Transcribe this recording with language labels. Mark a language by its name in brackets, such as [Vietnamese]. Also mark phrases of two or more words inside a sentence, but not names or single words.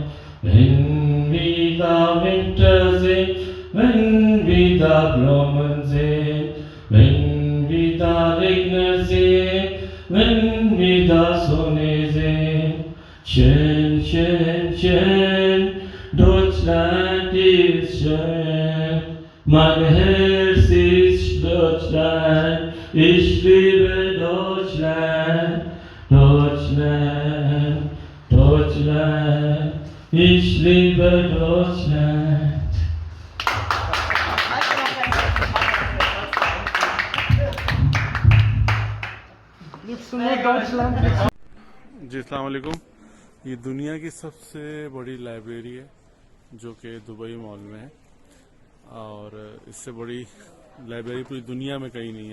[German] Wenn wir da Winter sehen, wenn wir da Blumen sehen, wenn wir da Regen sehen, wenn wir da Sonne sehen, schön, schön, schön, Deutschland ist schön. Mein Herz ist Deutschland, ich liebe Deutschland, Deutschland, Deutschland, ich liebe Deutschland. [Arabic] जी السلام عليكم. [Hindi] ये दुनिया की सबसे बड़ी लाइब्रेरी है जो कि दुबई मॉल में है और इससे बड़ी लाइब्रेरी पूरी दुनिया में कहीं नहीं है।